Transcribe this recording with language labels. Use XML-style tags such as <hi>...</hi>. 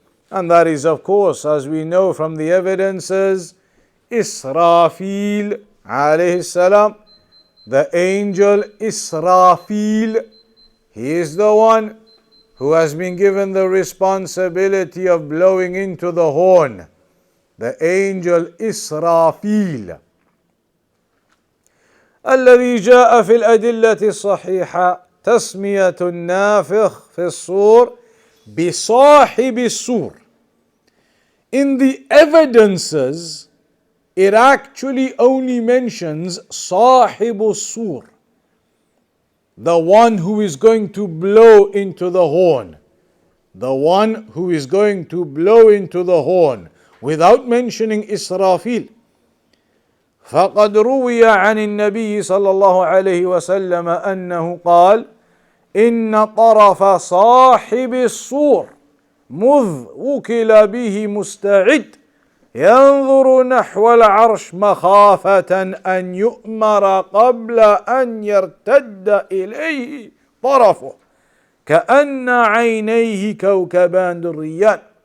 <en>And that is, of course, as we know from the evidences, Israfil alayhi salam, the angel Israfil. He is the one who has been given the responsibility of blowing into the horn. The angel Israfil.</en> <ar>الذي جاء في الأدلة الصحيحة تسمية النافخ في الصور بصاحب الصور.</ar> <en>In the evidences, it actually only mentions صاحب الصور, the one who is going to blow into the horn. The one who is going to blow into the horn, without mentioning Israfil.</en> <ar>فقد روي عن النبي صلى الله عليه وسلم أنه قال: إن طرف صاحب الصور مذ وكل به مستعد ينظر نحو العرش مخافة أن يؤمر قبل أن يرتد إليه طرفه كأن عينيه كوكبان دريان.</ar>